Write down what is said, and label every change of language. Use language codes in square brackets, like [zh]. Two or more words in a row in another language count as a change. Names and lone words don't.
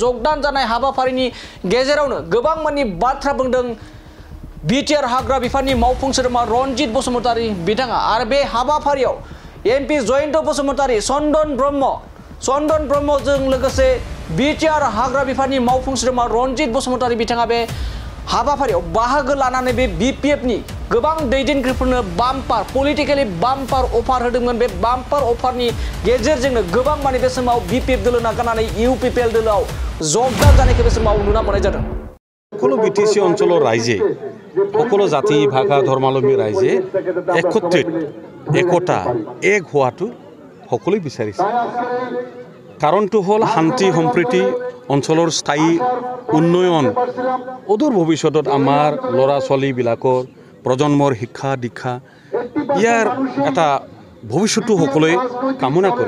[brx] जगदान जानाय हाबाफारिनि गेजेरावनो गोबां माने बाथ्रा बुंदों बिटिआर हाग्रा बिफाननि मावफुं सोद्रोमा रनजित बसुमतारी बिथाङा आरो बे हाबाफारियाव एमपि जयन्त बसुमतारी चन्दन ब्रह्मजों लोगोसे बिटिआर हाग्रा बिफाननि मावफुं सोद्रोमा रनजित बसुमतारी बिथाङा बे हाबाफारियाव बाहागो लानानै बे बिपिएफनि गोबां दैदेनगिरिफोरनो [en] politically bumper offer [brx] होदोंमोन। बे बाम्पार अफारनि गेजेरजोंनो गोबां माने बे समाव बिपिएफ दोलो नागारनानै इउपिपिएल दोलोआव जगदान जानायखौ बे समाव नुना मोननाय जादों। [as] সকলো বিটিসি অঞ্চলৰ ৰাইজে সকলো জাতি ভাষা ধৰ্মাৱলম্বী ৰাইজে একতা এক হোৱাটো সকলোৱে বিচাৰিছে। কাৰণটো হ'ল শান্তি সম্প্ৰীতি অঞ্চলৰ স্থায়ী উন্নয়ন অদূৰ ভৱিষ্যতত আমাৰ ল'ৰা ছোৱালীবিলাকৰ প্ৰজন্মৰ শিক্ষা দীক্ষা ইয়াৰ এটা ভৱিষ্যতটো সকলোৱে কামনা কৰে।